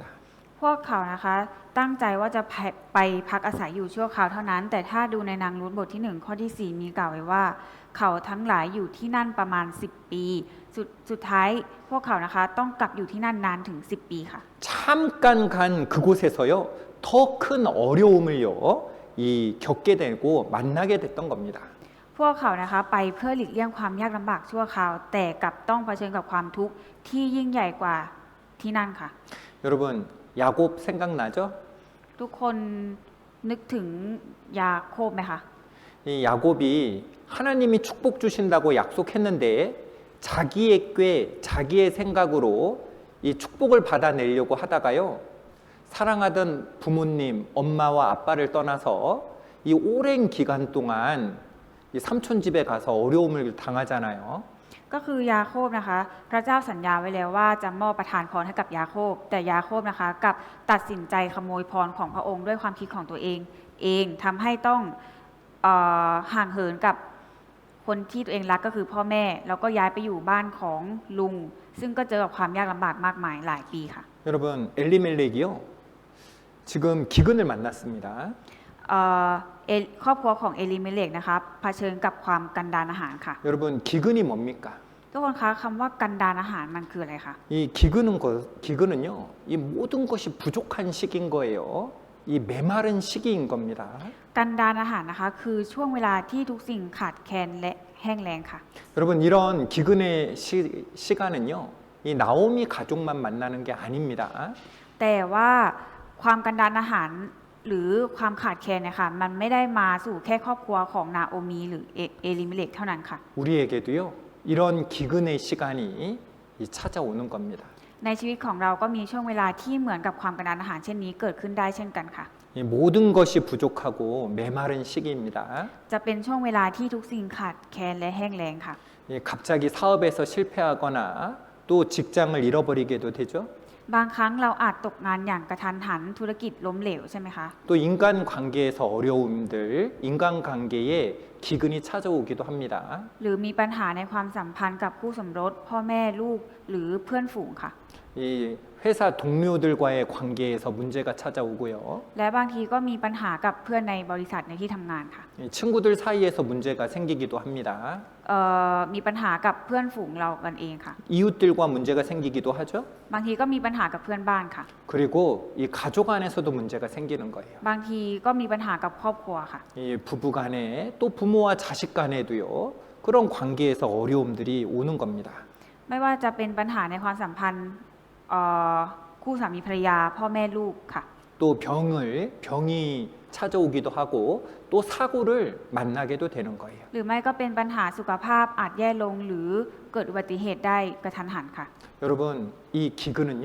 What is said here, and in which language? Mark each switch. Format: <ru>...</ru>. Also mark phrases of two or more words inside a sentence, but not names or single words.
<th>พวกเขานะคะตั้งใจว่าจะไปพักอาศัยอยู่ชั่วคราวเท่านั้น แต่ถ้าดูในนางรูธบทที่1ข้อที่4มีกล่าวไว้ว่า เขาทั้งหลายอยู่ที่นั่นประมาณ10 ปีสุดท้ายพวกเขานะคะต้องกลับอยู่ที่นั่นนานถึง10 ปีค่ะ</th> <ko>잠깐 간 그곳에서요. 더 큰 어려움을요. 이 겪게 되고 만나게 됐던 겁니다.</ko> <th>พวกเขานะคะไปเพื่อหลีกเลี่ยงความยากลำบากชั่วคราว แต่กลับต้องเผชิญกับความทุกข์ที่ยิ่งใหญ่กว่าที่นั่นค่ะ</th> <ko>여러분 야곱 생각나죠?</ko> <th>ทุกคนนึกถึงยาโคบไหมคะ</th> <ko>이 야곱이 하나님이 축복 주신다고 약속했는데 자기의 꾀, 자기의 생각으로 이 축복을 받아내려고 하다가요. 사랑하던 부모님, 엄마와 아빠를 떠나서 이 오랜 기간 동안 이 삼촌 집에 가서 어려움을 당하잖아요.</ko> <th>ก็คือยาโคบนะคะพระเจ้าสัญญาไว้แล้วว่าจะมอบประทานพรให้กับยาโคบแต่ยาโคบนะคะกลับตัดสินใจขโมยพรของพระองค์ด้วยความคิดของตัวเองทำให้ต้องห่างเหินกับคนที่ตัวเองรักก็คือพ่อแม่แล้วก็ย้ายไปอยู่บ้านของลุงซึ่งก็เจอกับความยากลำบากมากมายหลายปีค่ะ</th> <ko>여러분 엘리멜렉이요. 지금 기근을 만났습니다.</ko> <th>ครอบครัวของเอลิเมเลกนะคะเผชิญกับความกันดารอาหารค่ะ</th> <ko>여러분 기근이 뭡니까?</ko> <th>ทุกคนคะคำว่ากันดารอาหารมันคืออะไรคะ</th> <ko>이 기근은요. 이 모든 것이 부족한 시기인 거예요. 이 메마른 시기인 겁니다.</ko> <th>กันดารอาหารนะคะคือช่วงเวลาที่ทุกสิ่งขาดแคลนและแห้งแล้งค่ะ</th> <ko>여러분 이런 기근의 시간은요. 이 나오미 가족만 만나는 게 아닙니다.</ko> <th>แต่ว่าความกันดารอาหารหรือความขาดแคลนเนี่ยค่ะมันไม่ได้มาสู่แค่ครอบครัวของนาโอมีหรือเอลิเมเลกเท่านั้นค่ะ</th> <ko>우리에게도요. 이런 기근의 시간이 찾아오는 겁니다.</ko> <th>ในชีวิตของเราก็มีช่วงเวลาที่เหมือนกับความกันดารอาหารเช่นนี้เกิดขึ้นได้เช่นกันค่ะ</th> <ko>이 모든 것이 부족하고 메마른 시기입니다.</ko> <th>จะเป็นช่วงเวลาที่ทุกสิ่งขาดแคลนและแห้งแล้งค่ะ</th> <ko>갑자기 사업에서 실패하거나 또 직장을 잃어버리게도 되죠.</ko> <th>บางครั้งเราอาจตกงานอย่างกระทันหันธุรกิจล้มเหลวใช่ไหมคะ</th> <ko>또 인간관계에서 어려움들, 인간관계에 기근이 찾아오기도 합니다.</ko> <th>หรือมีปัญหาในความสัมพันธ์กับคู่สมรสพ่อแม่ลูกหรือเพื่อนฝูงค่ะ</th> <ko>이 회사 동료들과의 관계에서 문제가 찾아오고요.</ko> <th>และบางทีก็มีปัญหากับเพื่อนในบริษัทในที่ทำงานค่ะ</th> <ko>이 친구들 사이에서 문제가 생기기도 합니다.</ko> <th>มีปัญหากับเพื่อนฝูงเรากันเองค่ะ</th> <ko>이웃들과 문제가 생기기도 하죠.</ko> <th>บางทีก็มีปัญหากับเพื่อนบ้านค่ะ</th> <ko>그리고 이 가족 안에서도 문제가 생기는 거예요.</ko> <th>บางทีก็มีปัญหากับครอบครัวค่ะ</th> <ko>이 부부 간에 또 부모와 자식 간에도요. 그런 관계에서 어려움들이 오는 겁니다.</ko> <th>ไม่ว่าจะเป็นปัญหาในความสัมพันธ์คู่สามีภรรยาพ่อแม่ลูกค่ะ</th> <ko>또 병이 찾아오기도 하고 또 사고를 만나게도 되는 거예요.</ko> <th>หรือไม่ก็เป็นปัญหาสุขภาพอาจแย่ลงหรือเกิดอุบัติเหตุได้กระทันหันค่ะ</th> <ko>여러분, 이 기근은요.</ko>